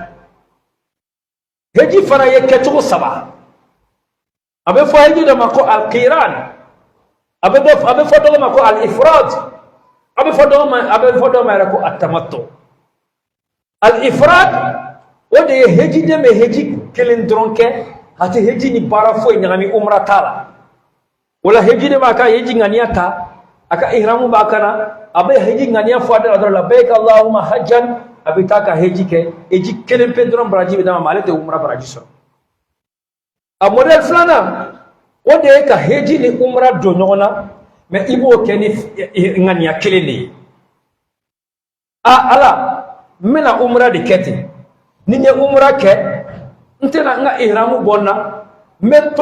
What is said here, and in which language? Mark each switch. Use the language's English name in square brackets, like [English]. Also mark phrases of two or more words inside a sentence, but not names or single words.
[Bambara] de heji fana ye kɛcogo 3 a bɛ fɔ heji dɔ ma ko al-qiran a bɛ fɔ dɔ ma ko al-ifrad a bɛ fɔ dɔ ma yɛrɛ ko [Arabic] التمتع الإفراد [Bambara] o de ye hejiden bɛ heji kelen dɔrɔn kɛ a tɛ heji ni baara foyi ɲagami umra t'a la wala hejide b'a ka heji ŋaniya ta a ka ihramu b'a kana a bɛ heji ŋaniya fɔ a da la dɔrɔn [Arabic] لبيك اللهم حجا [Bambara] a bɛ taa ka heji kɛ heji kelen pe dɔrɔn baraji bɛ d'a ma ale tɛ umra baraji sɔrɔ a modèle 2nan o de ye ka heji ni umra don ɲɔgɔn na mais i b'o kɛ ni ŋaniya kelen de ye Ala n bɛna umra de kɛ ten ni n ye umra kɛ n tɛna n ka ihramu bɔ n na n bɛ to